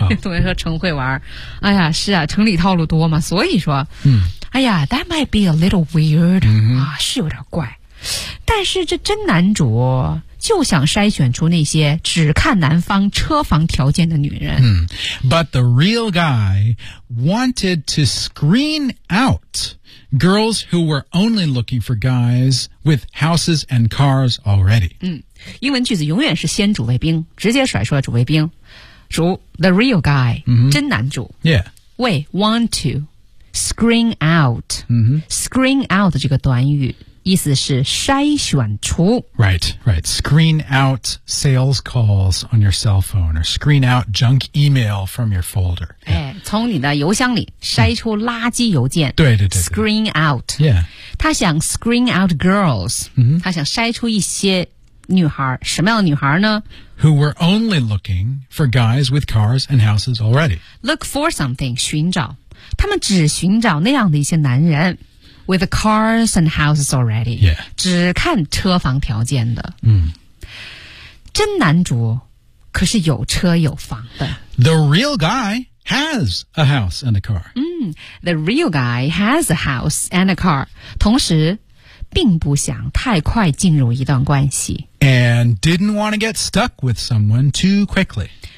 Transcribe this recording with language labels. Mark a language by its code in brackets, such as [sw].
[zh] 同学说程慧玩儿。哎呀，是啊，城里套路多嘛，所以说，哎呀 ， [en] that might be a little weird. [zh] 啊，是有点怪。但是这真男主就想筛选出那些只看男方车房条件的女人。 [en] But the real guy wanted to screen out girls who were only looking for guys with houses and cars already. [zh] 英文句子永远是先主谓宾，直接甩出了主谓宾。主 [en] the real guy,、 [zh] 真男主。 [en] Yeah. [zh] 为 [en] want to screen out.、 [zh] screen out 这个短语。意思是筛选出 [en] Right, right. Screen out sales calls on your cell phone or screen out junk email from your folder.、 Yeah. [zh] 哎、从你的邮箱里筛出垃圾邮件、对对 对, 对 [en] Screen out. Yeah. [zh] 他想 [en] screen out girls.、 [zh] 他想筛出一些女孩。什么样的女孩呢 [en] Who were only looking for guys with cars and houses already. Look for something, [zh] 寻找。他们只寻找那样的一些男人。 [en] With cars and houses already. Yeah. [zh] 只看车房条件的。真男主可是有车有房的。 [en] The real guy has a house and a car. The real guy has a house and a car. [zh] 同时并不想太快进入一段关系。 [en] And didn't want to get stuck with someone too quickly.